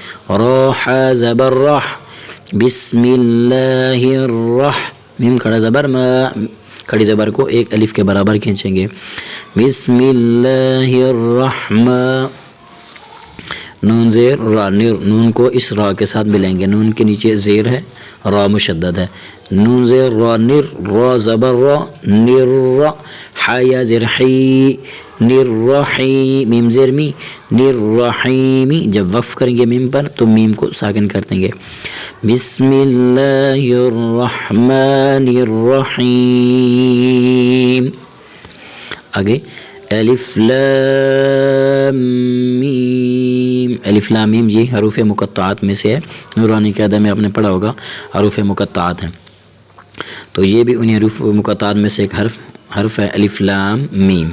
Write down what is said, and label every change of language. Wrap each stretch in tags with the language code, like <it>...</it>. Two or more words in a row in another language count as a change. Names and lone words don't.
<ur>راحا زبر راح،</ur> <ar>بسم اللہ الرح،</ar> <ur>میم کھڑا زبر ما، کھڑی زبر کو ایک الف کے برابر کھینچیں گے۔</ur> <ar>بسم اللہ الرحمن،</ar> <ur>نون زیر را، نون کو اس را کے ساتھ ملائیں گے، نون کے نیچے زیر ہے، را مشدد ہے۔ نون زیر را نر، را زبر را، نر را، حیا زر حی، نر رحی، میم زیر می، نر رحیمی۔ جب وقف کریں گے میم پر تو میم کو ساکن کر دیں گے۔</ur> <ar>بسم اللہ الرحمن الرحیم۔</ar> <ur>آگے الف لام میم، الف لام میم یہ حروف مقطعات میں سے ہے، نورانی قاعدہ میں آپ نے پڑھا ہوگا حروف مقطعات ہیں، تو یہ بھی انہی حروف مقطعات میں سے ایک حرف ہے الف لام میم۔</ur>